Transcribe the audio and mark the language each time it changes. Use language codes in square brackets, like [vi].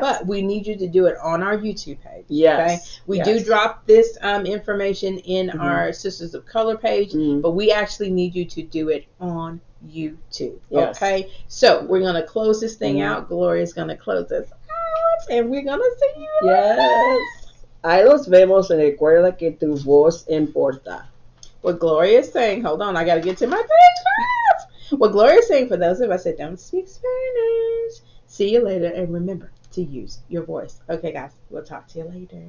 [en] But we need you to do it on our YouTube page. Yes. Okay? We Yes. do drop this information in Mm-hmm. our Sisters of Color page, Mm-hmm. but we actually need you to do it on YouTube. Yes. Okay? So we're going to close this thing Mm-hmm. out. Gloria's going to close us out, and we're going to see you. Yes. [es] Ahí los vemos, y recuerda que tu voz importa. [en] What Gloria is saying, hold on, I got to get to my page first. What Gloria is saying, for those of us that don't speak Spanish, see you later, and remember to use your voice. Okay, guys, we'll talk to you later.